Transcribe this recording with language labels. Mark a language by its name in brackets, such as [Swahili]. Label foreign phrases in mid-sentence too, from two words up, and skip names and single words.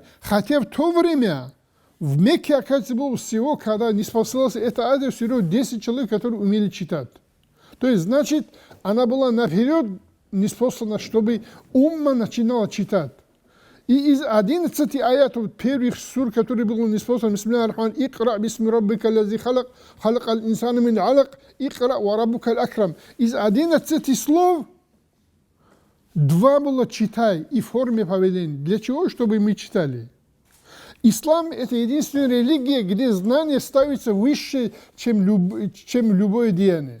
[Russian] Хотя в то время в Мекке, оказывается, было всего, когда ниспослался это адрес, всего 10 человек, которые умели читать. То есть, значит, она была наперед ниспослана, чтобы умма начинала читать. И из 11 аятов первых сур, которые были ниспосланы, [Arabic] «بسم الله الرحمن الرحيم اقرأ باسم ربك الذي خلق خلق الإنسان من علق اقرأ وربك الأكرم». [Russian] Из 11 слов 2 было «читай» и в форме повеления. Для чего? Чтобы мы читали. Ислам – это единственная религия, где знание ставится выше, чем любое деяние.